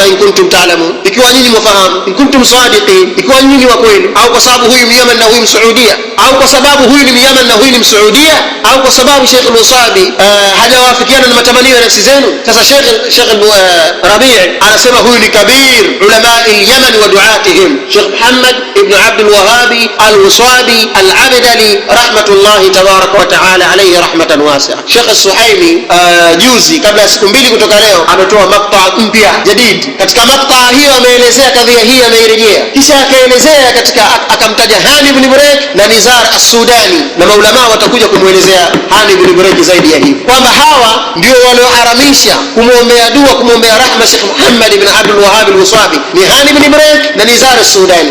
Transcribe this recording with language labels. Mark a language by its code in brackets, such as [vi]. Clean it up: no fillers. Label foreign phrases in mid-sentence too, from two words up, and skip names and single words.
[ar] إن كنتم تعلمون, [sw] ikiwa nyinyi mwafahamu, [ar] إن كنتم صادقين, [sw] ikiwa nyinyi wa kweli. Au kwa sababu huyu ni Yaman na huyu Msaudia, au kwa sababu huyu ni Yaman na huyu ni Msaudia, au kwa sababu Sheikh al-Wasabi hajawafikiana na matamanio ya nafsi zenu? Sasa Sheikh Rabi' anasema huyu ni [ar] كبير علماء اليمن ودعاتهم, [sw] Sheikh Muhammad ibn Abdul Wahhab al-Wasabi al-Abdali [ar] رحمة الله تبارك وتعالى عليه رحمة واسعة. [sw] Sheikh As-Suhaimi juzi kabla ya siku 2 kutoka leo ametoa maqta mpya jadid. Katika maqta hiyo ameelezea kadhia hii, ameirejea, kisha akaelezea katika, akamtaja Hani ibn Burayk na Nizar As-Sudani, na maulama watakuja kumuelezea Hani ibn Burayk zaidi ya hivi, kwamba hawa ndio walioharamisha kumwombea dua, kumwombea rahma Sheikh Muhammad ibn Abdul Wahhab al-Wasabi, ni Hani ibn Burayk na Nizar As-Sudani.